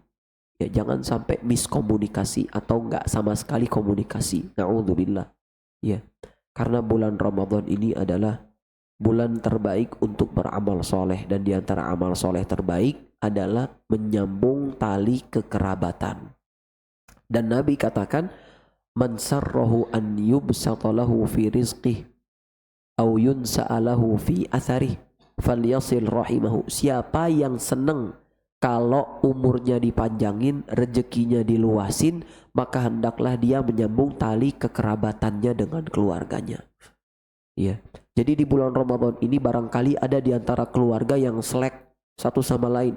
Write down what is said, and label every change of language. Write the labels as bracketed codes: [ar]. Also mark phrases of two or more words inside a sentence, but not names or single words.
[id] Ya, jangan sampai miskomunikasi atau enggak sama sekali komunikasi. Na'udzubillah. Ya, karena bulan Ramadan ini adalah bulan terbaik untuk beramal soleh, dan diantara amal soleh terbaik adalah menyambung tali kekerabatan. Dan Nabi katakan, [ar] مَن سَرَّهُ أَن يُبسَطَ لَهُ فِي رِزقِهِ أَو يُنسَأَ لَهُ فِي أَثَرِهِ فَليَصِل رَحِمَهُ. [id] Siapa yang senang kalau umurnya dipanjangin, rezekinya diluasin, maka hendaklah dia menyambung tali kekerabatannya dengan keluarganya. Ya. Jadi di bulan Ramadan ini barangkali ada di antara keluarga yang selek satu sama lain.